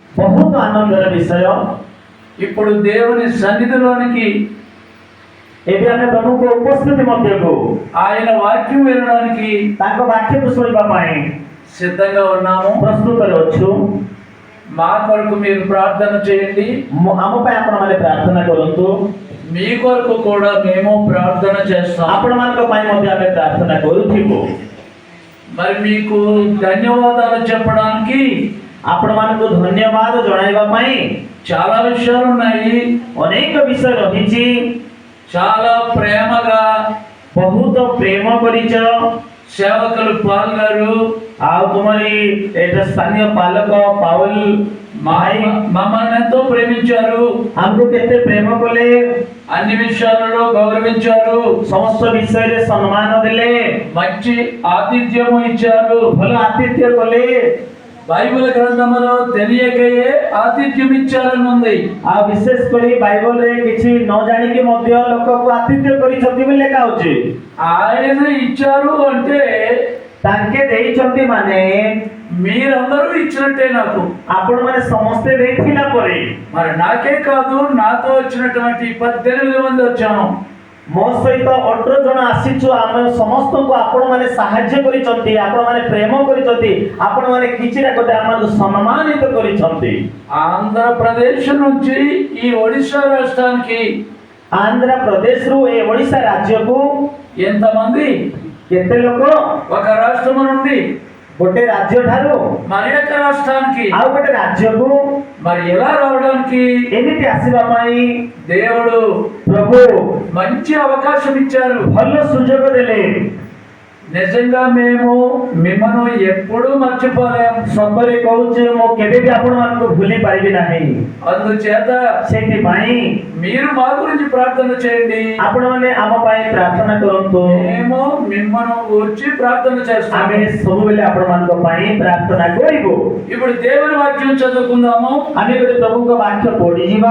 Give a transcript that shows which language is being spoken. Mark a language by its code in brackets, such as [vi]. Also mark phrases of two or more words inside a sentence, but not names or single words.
[or] ବହୁତ ଆନନ୍ଦର ବିଷୟ। [te] ఇప్పుడు దేవుని సన్నిధిలోనికి [or] ଏବେ ଆମେ ପ୍ରଭୁଙ୍କ ଉପସ୍ଥିତି ମଧ୍ୟକୁ [te] ఆయన వాక్యం వినడానికి [or] ତାଙ୍କ ବାକ୍ୟକୁ ଶୁଣିବା ପାଇଁ [te] సిద్ధంగా ఉన్నాము. [or] ପ୍ରସ୍ତୁତରେ ଅଛୁ। [te] మా కొరకు మీరు ప్రార్థన చేయండి. [or] ଆମ ପାଇଁ ଆପଣମାନେ ପ୍ରାର୍ଥନା କରନ୍ତୁ। [te] మీ కొరకు కూడా మేము ప్రార్థన చేస్తాం. [or] ଆପଣମାନଙ୍କ ପାଇଁ ମଧ୍ୟ ଆମେ ପ୍ରାର୍ଥନା କରୁଥିବୁ। [te] మరి మీకు ధన్యవాదాలు చెప్పడానికి [or] ଆପଣମାନଙ୍କୁ ଧନ୍ୟବାଦ ଜଣାଇବା ପାଇଁ [te] చాలా విషయాలు ఉన్నాయి. [or] ଅନେକ ବିଷୟ ରହିଛି। [te] చాలా ప్రేమగా [or] ବହୁତ ପ୍ରେମ କରିଛ। [te] సేవకులు పాల్ గారు [or] ଆଉ ତୁମରି ଏଇଟା ସ୍ଥାନୀୟ ପାଲକ ପାଉଲ ଭାଇ [te] మమ్మల్ని ఎంతో ప్రేమించారు. [or] ଆମକୁ କେତେ ପ୍ରେମ କଲେ, [te] అన్ని విషయాలలో గౌరవించారు. [or] ସମସ୍ତ ବିଷୟରେ ସମ୍ମାନ ଦେଲେ, [te] మంచి ఆతిథ్యము ఇచ్చారు. [or] ଭଲ ଆତିଥ୍ୟ କଲେ। [te] బైబిల్ గ్రంథములో తెలియకయే ఆతిథ్యం ఇచ్చారని ఉంది. [or] ଆଉ ବିଶେଷ କରି ବାଇବଲରେ କିଛି ନ ଜାଣିକି ମଧ୍ୟ ଲୋକକୁ ଆତିଥ୍ୟ କରିଛନ୍ତି ବୋଲି ଲେଖା ଅଛି। [te] ఆయన ఇచ్చారు అంటే [or] ତାଙ୍କେ ଦେଇଛନ୍ତି ମାନେ [te] మీరందరూ ఇచ్చినట్టే నాకు. [or] ଆପଣମାନେ ସମସ୍ତେ ଦେଇଥିଲା ପରେ [te] మరి నాకే కాదు, నాతో వచ్చినటువంటి 18 మంది వచ్చాము. [or] ମୋ ସହିତ 18 ଜଣ ଆସିଛୁ। ଆମେ ସମସ୍ତଙ୍କୁ ଆପଣମାନେ ସାହାଯ୍ୟ କରିଛନ୍ତି, ଆପଣମାନେ ପ୍ରେମ କରିଛନ୍ତି, ଆପଣମାନେ କିଛିଟା ଗୋଟେ ଆମକୁ ସମ୍ମାନିତ କରିଛନ୍ତି। [te] ఆంధ్రప్రదేశ్ నుంచి ఈ ఒడిశా రాష్ట్రానికి [or] ଆନ୍ଧ୍ରପ୍ରଦେଶରୁ ଏ ଓଡ଼ିଶା ରାଜ୍ୟକୁ [te] ఎంతమంది? [or] କେତେ ଲୋକ? [te] ఒక రాష్ట్రం నుండి [or] ଗୋଟେ ରାଜ୍ୟ ଠାରୁ [te] మరి ఒక రాష్ట్రానికి [or] ଆଉ ଗୋଟେ ରାଜ୍ୟକୁ [te] మరి ఎలా రావడానికి [or] ଏମିତି ଆସିବା ପାଇଁ [te] దేవుడు [or] ପ୍ରଭୁ [te] మంచి అవకాశం ఇచ్చారు. [or] ଭଲ ସୁଯୋଗ ଦେଲେ। [te] నిజంగా మేము మిమ్మను ఎప్పుడూ మర్చిపోలేము. [or] ସତରେ କହୁଛି ମୁଁ କେବେ ବି ଆପଣମାନଙ୍କୁ ଭୁଲି ପାରିବି ନାହିଁ। [te] అందుచేత [or] ସେଥିପାଇଁ [te] మీరు మా గురించి ప్రార్థన చేయండి. [or] ଆପଣମାନେ ଆମ ପାଇଁ ପ୍ରାର୍ଥନା କରନ୍ତୁ। [te] మేము మిమ్మను గురించి ప్రార్థన [or] ଆମେ [te] చేస్తాము. [or] ସବୁବେଳେ ଆପଣମାନଙ୍କ ପାଇଁ ପ୍ରାର୍ଥନା କରିବୁ। [te] ఇప్పుడు దేవుని వాక్యం చదువుకుందాము. [or] ଆମେ ଗୋଟେ ପ୍ରଭୁଙ୍କ ବାକ୍ୟ ପଢିଯିବା।